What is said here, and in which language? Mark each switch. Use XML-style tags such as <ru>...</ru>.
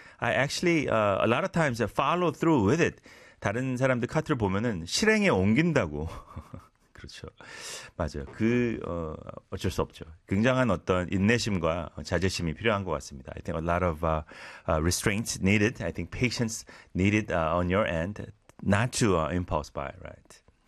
<en>I actually a lot of times follow through with it.</en> <ko>다른 사람들 카트를 보면은 실행에 옮긴다고. 그렇죠. 맞아요. 어쩔 수 없죠. 굉장한 어떤 인내심과 자제심이 필요한 것 같습니다.</ko> <en>I think a lot of restraints needed. I think patience needed on your end, not to impulse buy, right?</en>